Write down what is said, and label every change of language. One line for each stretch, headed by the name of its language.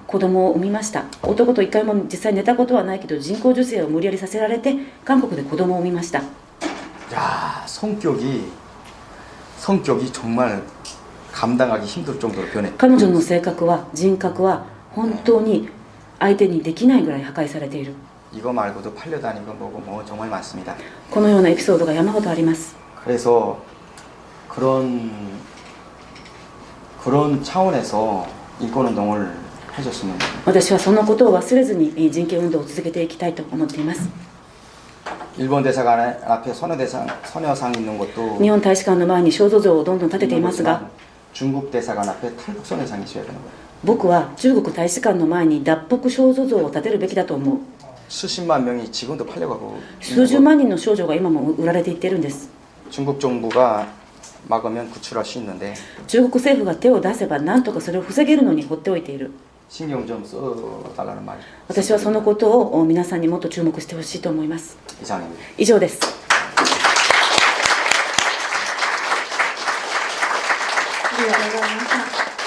Japanese: 子供を産みました男と一回も実際寝たことはないけど人工授精を無理やりさせられて韓国で子供を産みました
Korean: 야 성격이 정말 감당하기 힘들 정도로 변했.
Japanese: 彼女の性格は人格は本当に相手にできないぐらい破壊されている
Korean: 이거 말고도 팔려다니고 뭐고 뭐 정말 많습니다.
Japanese: このようなエピソードが山ほどあります
Korean: 그래서 그런 차원에서 인권운동을 해줬으면.
Japanese: 私はそのことを忘れずに人権運動を続けていきたいと思っています
Korean: 일본 대사관 앞에 소녀상 있는 것도
Japanese: 日本大使館の前に肖像像をどんどん立てていますが
Korean: 중국 대사관 앞에 탈북 소녀상이 있어야 되는 거예요.
Japanese: 僕は中国大使館の前に脱北肖像像を立てるべきだと思う
Korean: 수십만 명이 지금도 팔려가고
Japanese: 数十万人の少女が今も売られていってるんです
Korean: 중국 정부가 막으면 구출할 수 있는데
Japanese: 中国政府が手を出せば何とかそれを防げるのに放っておいている
Korean: 신경 좀 써달라는 말.
Japanese: 私はそのことを皆さんにもっと注目してほしいと思います。
Korean: 이상입니다.
Japanese: 以上です。ありがとうございました。